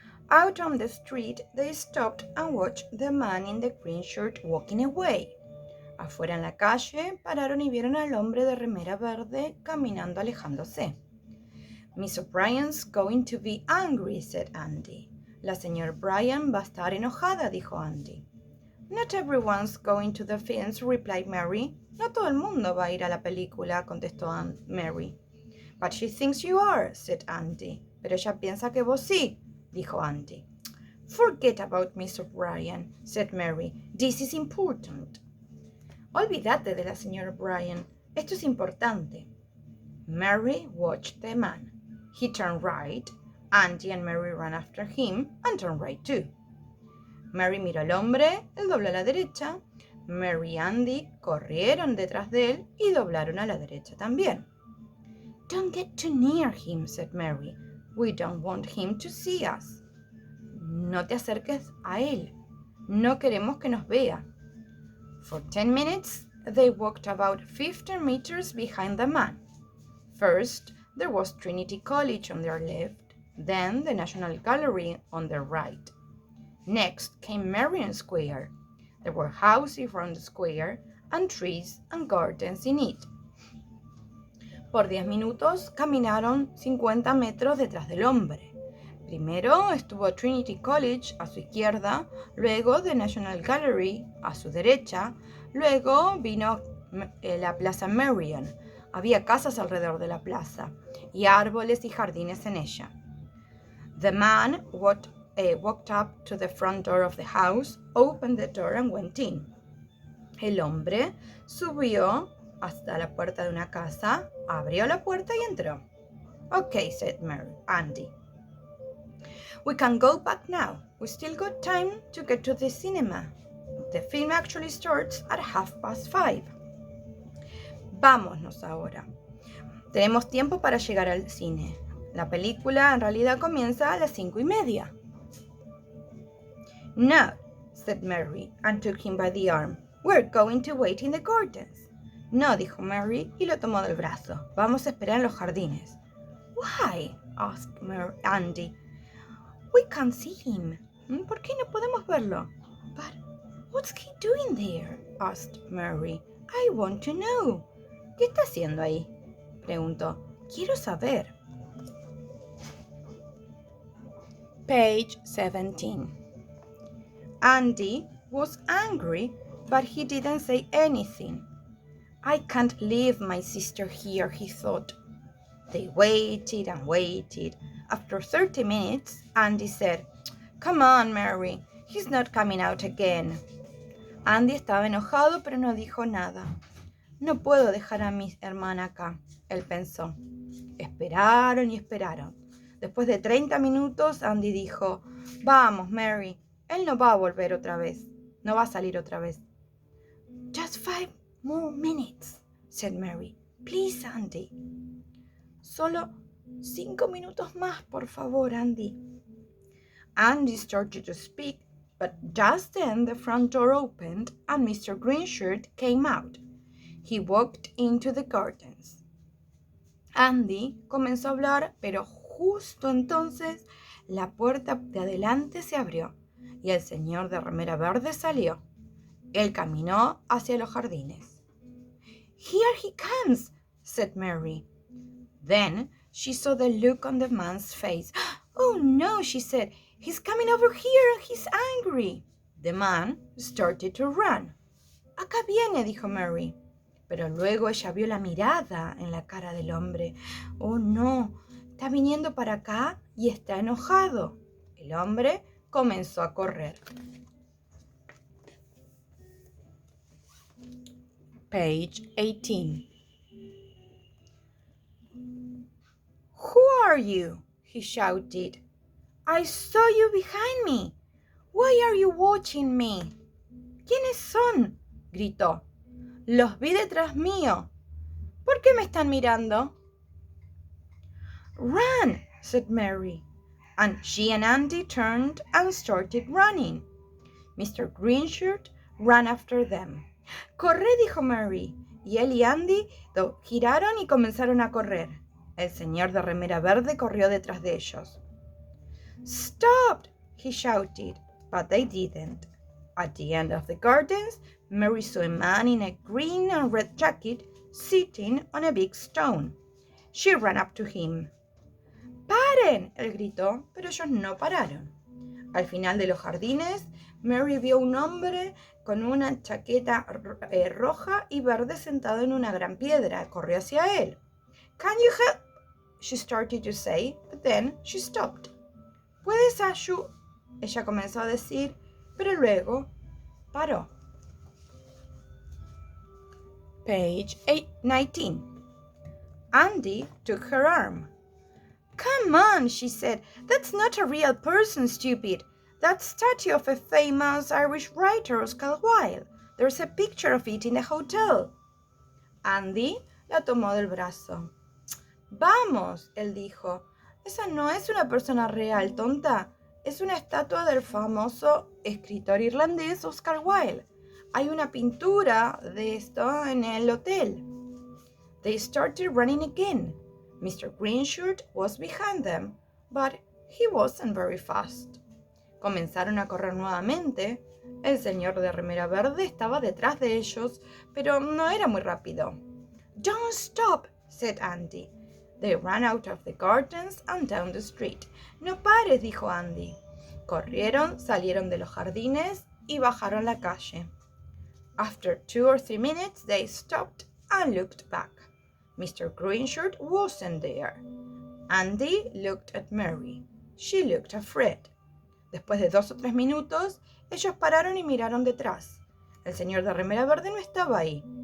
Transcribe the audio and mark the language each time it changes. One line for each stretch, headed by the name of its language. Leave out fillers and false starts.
English: Out on the street, they stopped and watched the man in the green shirt walking away.
Spanish: Afuera en la calle, pararon y vieron al hombre de remera verde caminando alejándose.
English: Miss O'Brien's going to be angry, said Andy.
Spanish: La señora O'Brien va a estar enojada, dijo Andy.
English: Not everyone's going to the films, replied Mary.
Spanish: No todo el mundo va a ir a la película, contestó Mary.
English: But she thinks you are, said Andy.
Spanish: Pero ella piensa que vos sí, dijo Andy.
English: Forget about Miss O'Brien, said Mary. This is important.
Spanish: Olvídate de la señora O'Brien. Esto es importante.
English: Mary watched the man. He turned right. Andy and Mary ran after him and turned right too.
Spanish: Mary miró al hombre, él dobló a la derecha. Mary y Andy corrieron detrás de él y doblaron a la derecha también.
English: Don't get too near him, said Mary. We don't want him to see us.
Spanish: No te acerques a él. No queremos que nos vea.
English: For 10 minutes, they walked about 15 meters behind the man. First, there was Trinity College on their left, then the National Gallery on their right. Next came Marion Square. There were houses around the square and trees and gardens in it.
Spanish: Por 10 minutos caminaron 50 metros detrás del hombre. Primero estuvo Trinity College a su izquierda, luego the National Gallery a su derecha, luego vino la Plaza Marion. Había casas alrededor de la plaza y árboles y jardines en ella.
English: The man walked up to the front door of the house, opened the door and went in.
Spanish: El hombre subió hasta la puerta de una casa, abrió la puerta y entró.
English: Okay, said Andy. We can go back now. We still got time to get to the cinema. The film actually starts at 5:30.
Spanish: Vámonos ahora. Tenemos tiempo para llegar al cine. La película en realidad comienza a las 5:30.
English: No, said Mary, and took him by the arm. We're going to wait in the gardens.
Spanish: No, dijo Mary, y lo tomó del brazo. Vamos a esperar en los jardines.
English: Why? Asked Andy. We can't see him.
Spanish: ¿Por qué no podemos verlo?
English: But what's he doing there? Asked Mary. I want to know.
Spanish: ¿Qué está haciendo ahí? Preguntó. Quiero saber.
English: Page 17. Andy was angry, but he didn't say anything. I can't leave my sister here, he thought. They waited and waited. After 30 minutes, Andy said, Come on, Mary, he's not coming out again.
Spanish: Andy estaba enojado, pero no dijo nada. No puedo dejar a mi hermana acá, él pensó. Esperaron y esperaron. Después de 30 minutos, Andy dijo, Vamos, Mary, él no va a volver otra vez. No va a salir otra vez.
English: Just 5 more minutes, said Mary. Please, Andy.
Spanish: Solo 5 minutos más, por favor, Andy.
English: Andy started to speak, but just then the front door opened and Mr. Greenshirt came out. He walked into the gardens.
Spanish: Andy comenzó a hablar, pero justo entonces la puerta de adelante se abrió y el señor de remera verde salió. Él caminó hacia los jardines.
English: Here he comes, said Mary. Then she saw the look on the man's face. Oh no, she said. He's coming over here and he's angry. The man started to run.
Spanish: Acá viene, dijo Mary. Pero luego ella vio la mirada en la cara del hombre. Oh no, está viniendo para acá y está enojado. El hombre comenzó a correr.
English: Page 18. Who are you? He shouted. I saw you behind me. Why are you watching me?
Spanish: ¿Quiénes son? Gritó. Los vi detrás mío. ¿Por qué me están mirando?
English: Run, said Mary. And she and Andy turned and started running. Mr. Greenshirt ran after them.
Spanish: Corre, dijo Mary. y él y Andy giraron y comenzaron a correr. El señor de remera verde corrió detrás de ellos.
English: "Stop!" he shouted, but they didn't. At the end of the gardens, Mary saw a man in a green and red jacket sitting on a big stone. She ran up to him.
Spanish: ¡Paren!, él gritó, pero ellos no pararon. Al final de los jardines, Mary vio un hombre con una chaqueta roja y verde sentado en una gran piedra. Corrió hacia él.
English: "Can you help?" she started to say, but then she stopped.
Spanish: ¿Puedes ayudar?, ella comenzó a decir, pero luego paró.
English: Page 19. Andy took her arm. "Come on," she said. "That's not a real person, stupid. That statue of a famous Irish writer, Oscar Wilde. There's a picture of it in the hotel."
Spanish: Andy la tomó del brazo. «Vamos», él dijo. «Esa no es una persona real, tonta. Es una estatua del famoso escritor irlandés Oscar Wilde. Hay una pintura de esto en el hotel».
English: They started running again. Mr Greenshirt was behind them, but he wasn't very fast.
Spanish: Comenzaron a correr nuevamente. El señor de remera verde estaba detrás de ellos, pero no era muy rápido.
English: "Don't stop," said Andy. They ran out of the gardens and down the street.
Spanish: «No pares», dijo Andy. Corrieron, salieron de los jardines y bajaron la calle.
English: After 2 or 3 minutes, they stopped and looked back. Mr Greenshirt wasn't there. Andy looked at Mary. She looked afraid.
Spanish: Después de 2 o 3 minutos, ellos pararon y miraron detrás. El señor de remera verde no estaba ahí.